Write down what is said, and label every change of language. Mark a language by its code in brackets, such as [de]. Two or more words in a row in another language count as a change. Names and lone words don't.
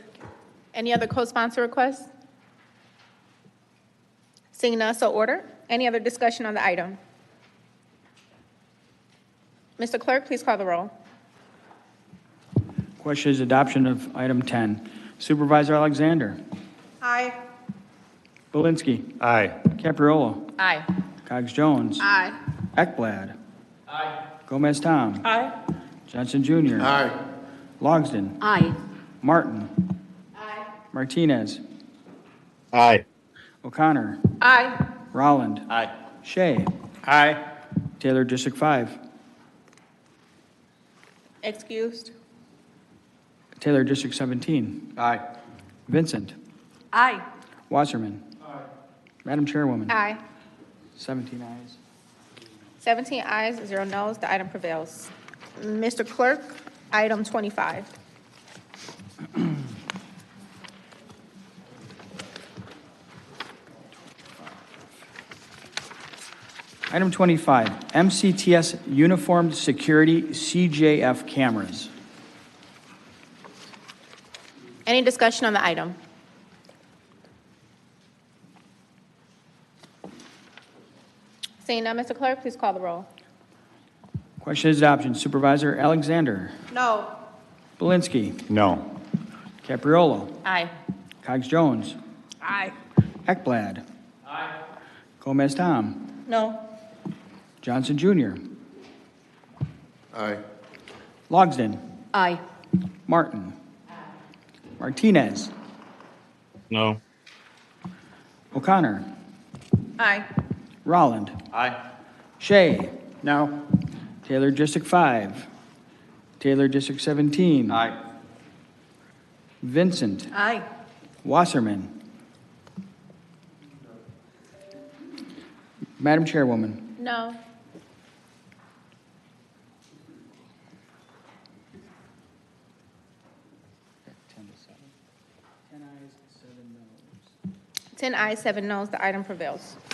[en] Any other co-sponsor requests? Seeing none, so order. Any other discussion on the item? Mr. Clerk, please call the roll. Question is adoption of item 10. Supervisor Alexander. Aye. Belinsky. Aye. Capriolo. Aye. Cogs Jones. Aye. Ekblad. Aye. Gomez Tom. Aye. Johnson Jr. Aye. Logsden. Aye. Martin. Aye. Martinez. Aye. O'Connor. Aye. Rolland. Aye. Shea. Aye. Taylor District 5. Excused. Taylor District 17. Aye. Vincent. Aye. Wasserman. Aye. Madam Chairwoman. Aye. 17 ayes. 17 ayes, 0 noes. The item prevails. Mr. Clerk, item 25. Item 25, MCTS Uniformed Security CJF cameras. Any discussion on the item? Seeing none, Mr. Clerk, please call the roll. Question is adoption. Supervisor Alexander. No. Belinsky. No. Capriolo. Aye. Cogs Jones. Aye. Ekblad. Aye. Gomez Tom. No. Johnson Jr. Aye. Logsden. Aye. Martin. Martinez. No. O'Connor. Aye. Rolland. Aye. Shea. No. Taylor District 5. Taylor District 17. Aye. Vincent. Aye. Wasserman. Madam Chairwoman. No. Ten ayes, 7 noes. The item prevails.